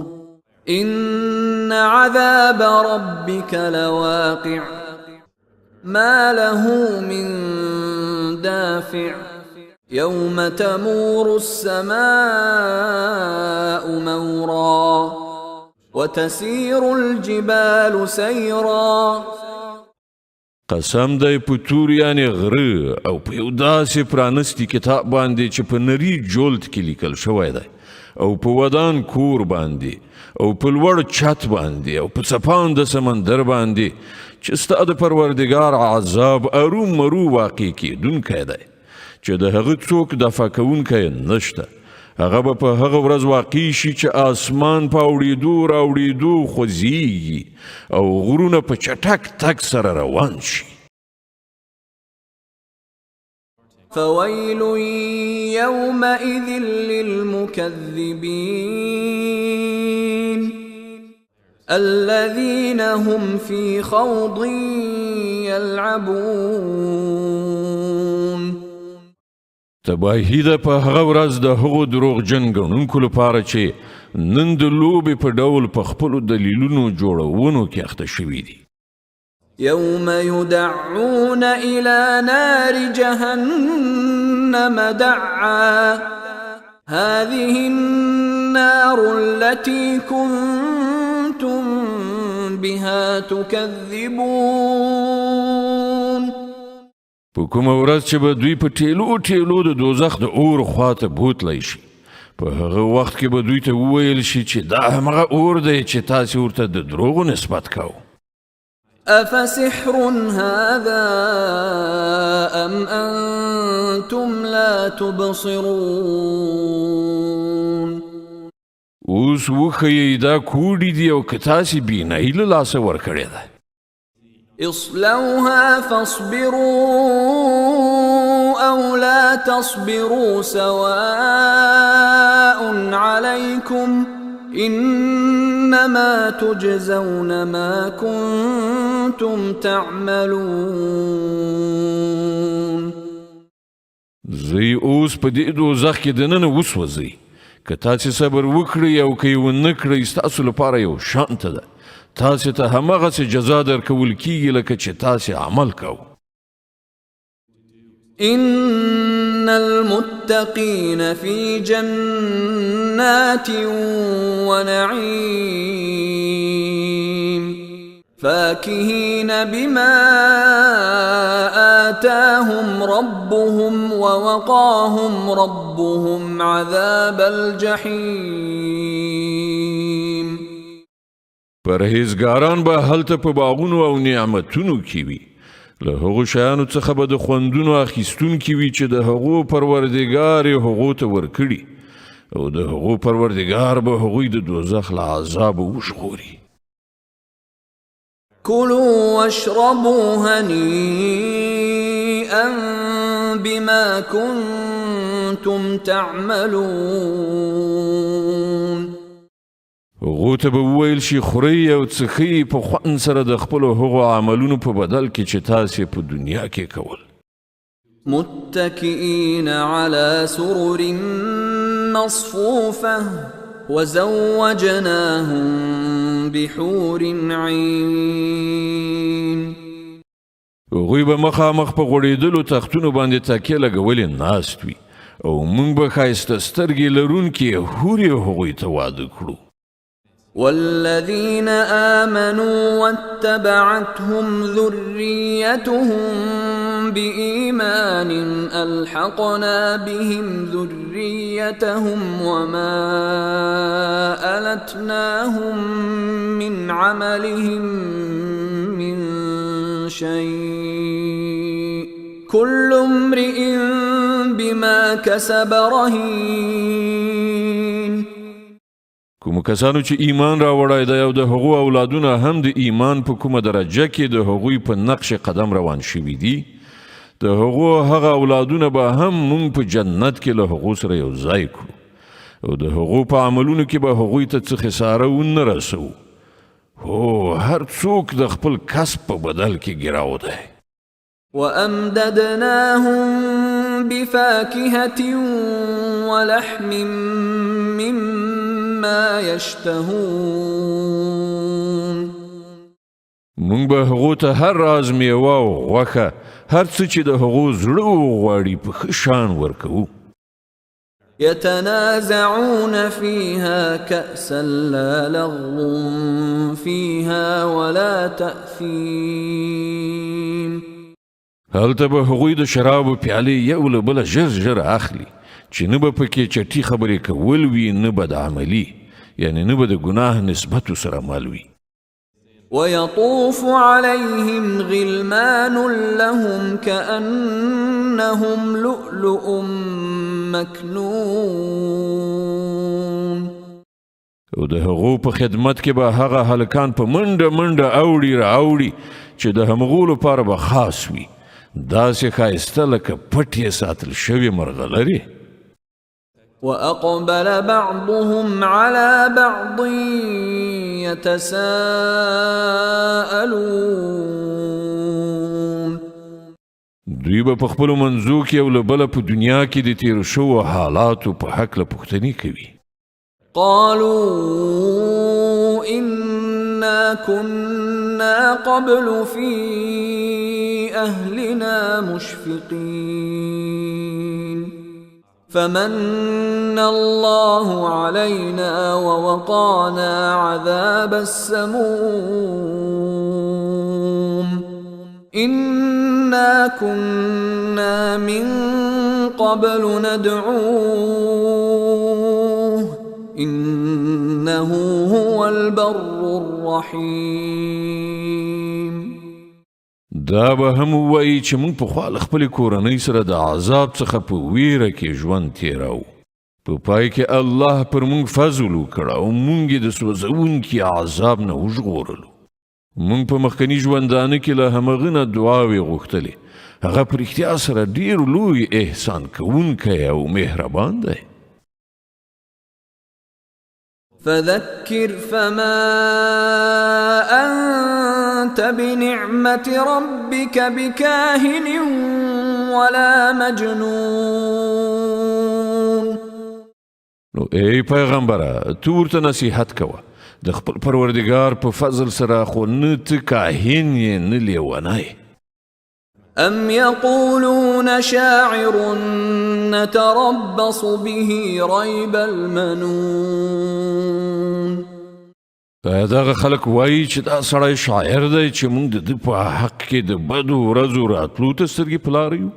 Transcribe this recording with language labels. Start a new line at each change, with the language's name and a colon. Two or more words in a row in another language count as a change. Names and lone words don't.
Arabic: إن عذاب ربك لواقع ما له من دافع يوم تمور السماء مورا وتسير الجبال سيرا.
Pashto: قسم دی په تور یعنی غره او په یو داسې پرانستی کتاب باندې چې په نری جولد کې لیکل شوی دی او په ودان کور باندې او په لوړ چت باندې او په څپان د سمندر باندې چې ستا د پروردګار عذاب اروم مرو واقع کیدونکی دی چې د هغه څوک دفع کوونکی نشته. هغه به په هغه ورځ واقع شي چې آسمان په اوړېدو راوړېدو خوځېږي او غرونه په چټک تګ سره روان شي.
Arabic: فويل يومئذ للمكذبين الذين هم في خوض يلعبون.
Pashto: تباهی ده په هغه ورځ د هغو دروغجن ګڼونکو لپاره چې نن د لوبې په ډول په خپلو دلیلونو جوړونو کې اخته شوي دي.
Arabic: يوم يدعون إلى نار جهنم دعا هذه النار التي كنتم بها تكذبون.
Pashto: په کومه ورځ چې به دوی په ټیلو ټیلو د دوزخ د اور خواته بوتلی شي په هغه وخت کې به دوی ته وویل شي چې دا همغه اور دی چې تاسې ورته د دروغو نسبت کوو.
Arabic: أفسحر هذا أم أنتم لا تبصرون.
Pashto: اوس وښیئ دا کوډې دي او که تاسې بینایي له لاسه ورکړې ده.
Arabic: اصلوها فاصبروا أو لا تصبروا سواء عليكم إنما تجزون ما كنتم تعملون.
Pashto: زی اوس په دې دوزخ کې دننه وسوځئ که تاسې صبر وکړئ او که یې ونه کړئ ستاسو لپاره یو شانته ده. تاسې ته همغسې جزا درکول کیږي لکه چې تاسې عمل کوو.
Arabic: إن المتقين في جنات ونعيم فاكهين بما آتاهم ربهم ووقاهم ربهم عذاب الجحيم.
Pashto: پرهیزګاران به هلته په باغونو او نعمتونو کې وي له هغو شیانو څخه به د خوندونو اخیستونکي وي چې د هغو پروردګار یې هغو ته ورکړي او د هغو پروردګار به هغوی د دوزخ له عذابه وژغوري.
Arabic: كلوا واشربوا هنيئا بما كنتم تعملون.
Pashto: هغو ته به وویل شي خورئ او څښئ په خوند سره د خپلو هغو عملونو په بدل کې چې تاسې په دنیا کې کول.
Arabic: متكئين على سرر مصفوفة وزوجناهم بحور عين.
Pashto: هغوی به مخامخ په غوړېدلو تختونو باندې تکیه لګولې ناست وي او موږ به ښایسته سترګې لرونکي حورې هغوی ته واده کړو.
Arabic: والذين آمنوا واتبعتهم ذريتهم بإيمان ألحقنا بهم ذريتهم وما ألتناهم من عملهم من شيء كل امرئ بما كسب رهين.
Pashto: کوم کسانو چې ایمان راوړی دی او د هغو اولادونه هم د ایمان په کومه درجه کې د هغوی په نقش قدم روان شوي دي د هغو هغه اولادونه به هم مونږ په جنت کې له هغو سره یو ځای کړو او د هغو په عملونو کې به هغوی ته څه خساره ونه رسوو هو هر څوک د خپل کسب په بدل کې ګیراو دی
Arabic: وأمددناهم بفاكهة ولحم مما يشتهون
Pashto: مونږ به هغو ته هر راز میوه او غوښه هر څه چې د هغو زړه وغواړي په ښه شان ورکوو
Arabic: يتنازعون فيها كأسا لا لغو فيها ولا تأثيم
Pashto: هلته به هغوی د شرابو پیالې یو له بله ژر ژر اخلي چې نه به پکې چټي خبرې کول وي نه به د عملي یعنی نه به د ګناه نسبت سره مل وي
Arabic: ويطوف عليهم غلمان لهم كأنهم لؤلؤ مكنون
Pashto: او د هغو په خدمت کې به هغه هلکان په منډه منډه اوړي را اوړي چې د همغو لپاره به خاص وي داسې ښایسته لکه پټ یې ساتل شوي مرغلرې
Arabic: وأقبل بعضهم على بعض يتساءلون
Pashto: دوی به په خپلو منځو کې یو له بله په دنیا کې د تیرو شوو حالاتو په هکله پوښتنې کوي
Arabic: قالوا إنا كنا قبل في أهلنا مشفقين فمن الله علينا ووقانا عذاب السموم إنا كنا من قبل ندعوه إنه هو البر الرحيم
Pashto: دا به هم وایي چې موږ پخوا له خپلې کورنۍ سره د عذاب څخه په ویره کې ژوند تېراو په پای کې الله پر موږ فضل وکړ او موږ یې د سوځونکي عذاب نه وژغورلو موږ په مخکني ژوندانه کې له همغه نه دعاوې غوښتلې هغه په رښتیا سره ډېر لوی احسان کوونکی او مهربان دی
Arabic: فذكر فما أنت بنعمة ربك بكاهن ولا مجنون
Pashto: نو ای پیغمبره تو ورته نصیحت کوه د خپل پروردګار په فضل سره خو نه ته کاهن یې نه لیونی
Arabic: أم يقولون شاعر نتربص به ريب المنون
Pashto: دغه خلک وایي چې دا سړی شاعر دی چې موږ د ده په حق کې د بدو ورځو راتلو ته سترګې په لاره یو